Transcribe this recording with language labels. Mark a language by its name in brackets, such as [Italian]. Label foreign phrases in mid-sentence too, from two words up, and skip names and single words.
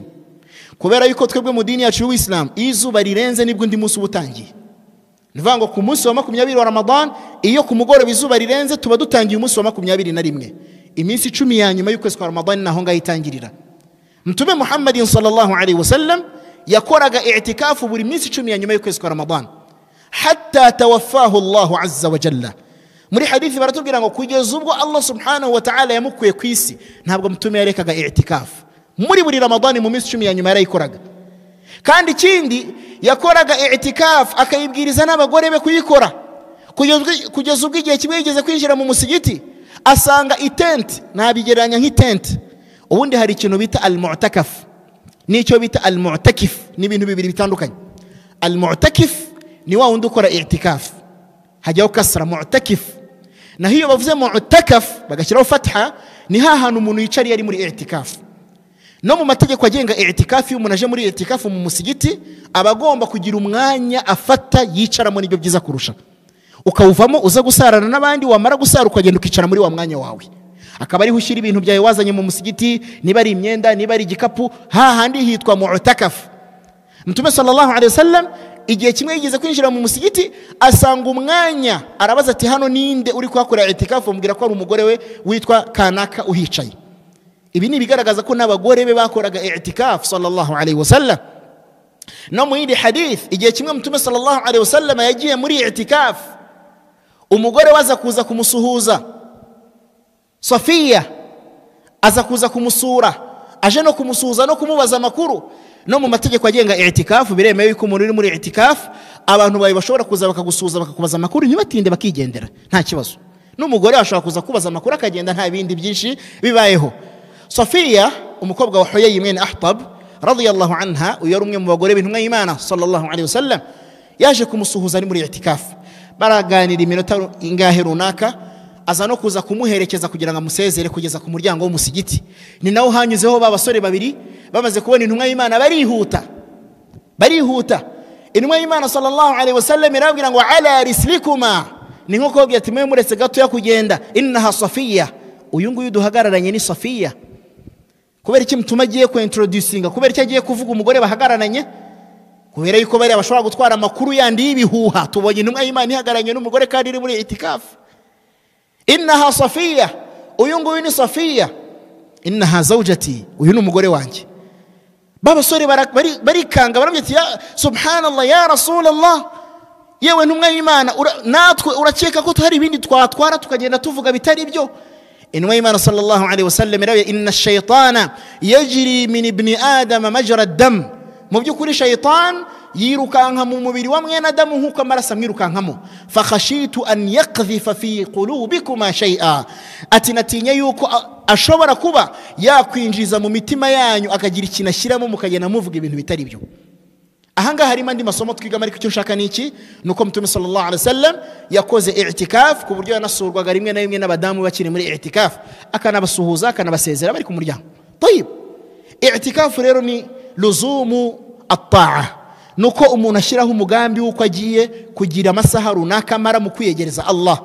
[Kinyarwanda] Kubera yuko twebwe mu dini yacu y'Uislamu izuba rirenze nibwo ndi munsi ubutangiye. Nivuga ngo ku munsi wa 20 wa Ramadan iyo ku mugoroba izuba rirenze tuba dutangiye umunsi wa 21. Iminsi 10 ya nyuma y'ukwezi kwa Ramadan naho ngahitangirira. Mtume Muhammad [Arabic] صلى الله عليه وسلم [Kinyarwanda] yakoraga i'tikafu buri minsi 10 ya nyuma y'ukwezi kwa Ramadan [Arabic] حتى توفاه الله عز وجل. [Kinyarwanda] Muri hadithi baratubwira ngo kugeza ubwo [Arabic] الله سبحانه وتعالى [Kinyarwanda] yamukuye ku isi ntabwo mtume yarekaga i'tikafu muri buri Ramadan mu minsi 10 ya nyuma yarayikoraga. Kandi kindi yakoraga i'tikafu akayibwiriza n'abagore be kuyikora kugeza ubwo igihe kimwe yigeze kwinjira mu musigiti asanga itent nabigeranya nk'itent. Ubundi hari ikintu bita al-mu'takaf n'icyo bita al-mu'takif ni ibintu bibiri bitandukanye. Al-mu'takif ni wa wundi ukora i'tikaf hajyaho kasra mu'takif, na hiyo bavuze mu'takaf bagashyiraho fatha ni hahanu umuntu yicari yari muri i'tikaf. No mu mategeko agenga i'tikaf y'umuntu aje muri i'tikaf mu musigiti abagomba kugira umwanya afata yicaramo nibyo byiza kurusha. Ukawuvamo uza gusarana n'abandi wamara gusara ukagenda ukicara muri wa mwanya wawe. Akaba ari hushyira ibintu byawe wazanye mu musigiti, niba ari imyenda niba ari igikapu, hahandi hitwa mu'takaf. Mtume [Arabic] صلى الله عليه وسلم [Kinyarwanda] igihe kimwe yigeze kwinjira mu musigiti asanga umwanya arabaza ati hano ninde uri kwakora i'tikafu, mubwira ko ari umugore we witwa kanaka uhicaye. Ibi ni bigaragaza ko n'abagore be bakoraga i'tikafu [Arabic] صلى الله عليه وسلم. [Kinyarwanda] No mu yindi hadith igihe kimwe Mtume [Arabic] صلى الله عليه وسلم [Kinyarwanda] yagiye muri i'tikafu, umugore waza kuza kumusuhuza Safiya aza kuza kumusura, aje no kumusuhuza no kumubaza amakuru. No mu mategeko agenga i'tikafu biremewe yuko umuntu uri muri i'tikafu abantu bawe bashobora kuza bakagusuhuza bakakubaza amakuru ntibatinde bakigendera nta kibazo. N'umugore ashobora kuza kubaza amakuru akagenda nta bindi byinshi bibayeho. Safiya umukobwa wa Huyay mwene Ahtab [Arabic] رضي الله عنها [Kinyarwanda] uyo rumwe mu bagore b'intumwa y'Imana [Arabic] صلى الله عليه وسلم [Kinyarwanda] yaje kumusuhuza ari muri i'tikafu. Baraganira iminota ingahe runaka, aza no kuza kumuherekeza kugira ngo amusezere kugeza ku muryango w'umusigiti. Ni naho hanyuzeho babasore babiri bamaze kubona intumwa y'Imana barihuta. Intumwa y'Imana [Arabic] صلى الله عليه وسلم [Kinyarwanda] irabwira ngo [Arabic] على رسلكما, [Kinyarwanda] ni nko kubwira ati mwe muretse gato ya kugenda, [Arabic] إنها صفية, [Kinyarwanda] uyu nguyu duhagararanye ni Safiya. Kubera iki mutuma agiye ku introducinga, kubera iki agiye kuvuga umugore bahagararanye? Kubera yuko bari abashobora gutwara amakuru yandi y'ibihuha. Tubonye intumwa y'Imana ihagararanye n'umugore kandi iri muri i'tikafu. [Arabic] إنها صفية, [Kinyarwanda] uyu nguyu ni Safiya. [Arabic] إنها زوجتي, [Kinyarwanda] uyu ni umugore wanjye. Babasore barikanga barambye ati [Arabic] يا سبحان الله يا رسول الله, [Kinyarwanda] yewe ntumwa y'Imana natwe urakeka ko hari ibindi twatwara tukagenda tuvuga bitari byo? Intumwa y'Imana [Arabic] صلى الله عليه وسلم [Kinyarwanda] irawe [Arabic] إن الشيطان يجري من ابن آدم مجرى الدم. [Kinyarwanda] Mu byukuri shaytan yirukanka mu mubiri wa mwene Adamu nkuko amaraso amwirukankamo. [Arabic] فخشيت أن يقذف في قلوبكما شيئا, [Kinyarwanda] ati natinya yuko ashobora kuba yakwinjiza mu mitima yanyu akagira ikintu ashyiramo mukagenda muvuga ibintu bitari byo. Ahangaha harimo andi masomo twiga, ariko icyo nshaka niki nuko Mtume [Arabic] صلى الله عليه وسلم [Kinyarwanda] yakoze i'tikaf ku buryo yanasurwaga rimwe na rimwe n'abadamu bakiri muri i'tikaf, akanabasuhuza akanabasezera bari ku muryango. Tayib, i'tikaf rero ni [Arabic] لزوم الطاعة, [Kinyarwanda] nuko umuntu ashyiraho umugambi w'uko agiye kugira amasaha runaka amara mu kwiyegereza Allah.